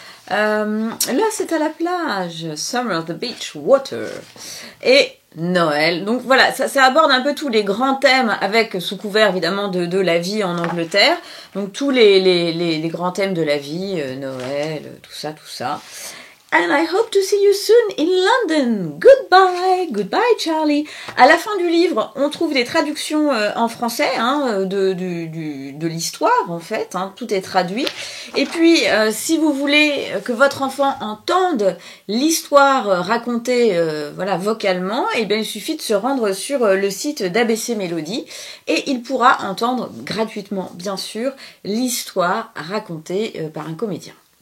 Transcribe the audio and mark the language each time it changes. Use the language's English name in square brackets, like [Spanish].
[French] Là, c'est à la plage, [English] summer, the beach, water. [French] Et Noël. Donc voilà, ça aborde un peu tous les grands thèmes avec sous couvert évidemment de la vie en Angleterre. Donc tous les grands thèmes de la vie, Noël, tout ça. [English] And I hope to see you soon in London. Goodbye Charlie. [French] À la fin du livre, on trouve des traductions en français de l'histoire en fait. Tout est traduit. Et puis, si vous voulez que votre enfant entende l'histoire racontée, vocalement, il suffit de se rendre sur le site d'ABC Mélodie et il pourra entendre gratuitement, bien sûr, l'histoire racontée par un comédien.